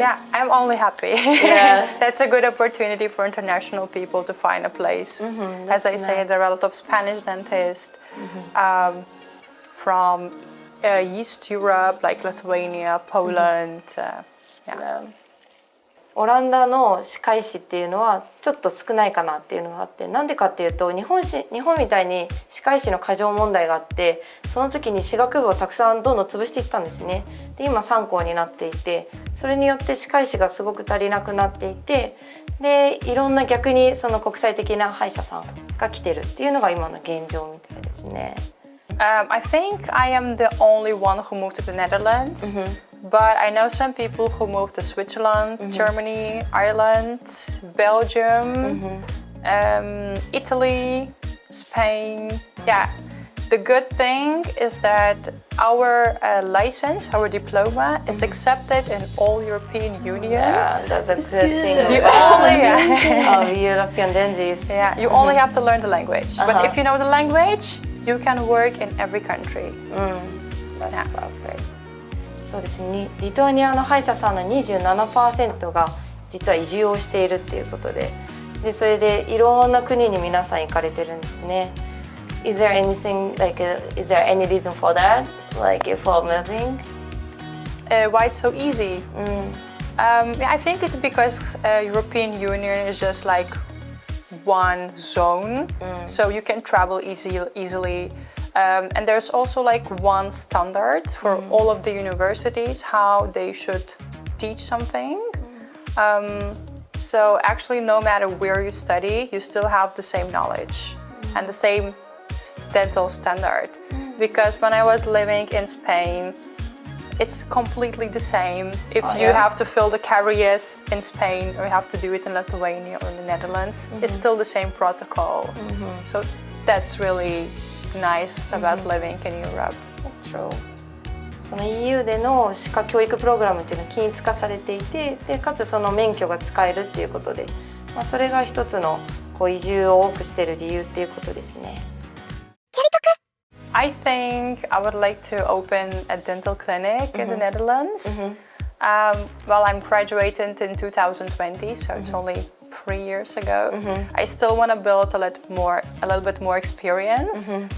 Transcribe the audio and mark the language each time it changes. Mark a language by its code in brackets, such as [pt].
[en] Yeah, I'm only happy. Yeah. That's a good opportunity for international people to find a place. As I say, there are a lot of Spanish dentists from East Europe, like Lithuania, Poland. Yeah. [ja] オランダの歯科医師っていうのはちょっと少ないかなっていうのがあってなんでかっていうと日本みたいに歯科医師の過剰問題があってその時に歯学部をたくさんどんどん潰していったんですね。で今3校になっていてそれによって歯科医師がすごく足りなくなっていてでいろんな逆にその国際的な歯医者さんが来てるっていうのが今の現状みたいですね。 [en] I think I am the only one who moved to the Netherlands. But I know some people who moved to Switzerland, Germany, Ireland, Belgium, Italy, Spain. Yeah, the good thing is that our license, our diploma, is accepted in all European Union. Yeah, that's a good thing. You only, European dentists. Yeah, you only have to learn the language. But if you know the language, you can work in every country. That's perfect. [ja] そうですね、リトアニアの歯医者さんの 27% が実は移住をしているっていうことで、それでいろんな国に皆さん行かれてるんですね。 [en] Is there anything like is there any reason for that, like for moving? Why it's so easy? I think it's because European Union is just like one zone, so you can travel easily. And there's also like one standard for all of the universities how they should teach something. So actually no matter where you study, you still have the same knowledge and the same dental standard. Because when I was living in Spain, it's completely the same. If you have to fill the caries in Spain or you have to do it in Lithuania or in the Netherlands, it's still the same protocol. So that's really nice about living in Europe. That's true. [ja] その EU での歯科教育プログラムっていうのは均一化されていて、でかつその免許が使えるっていうことで、それが一つのこう移住を多くしている理由っていうことですね。 [en] I think I would like to open a dental clinic in the Netherlands. Well, I'm graduated in 2020, so it's only 3 years ago. I still want to build a little bit more experience.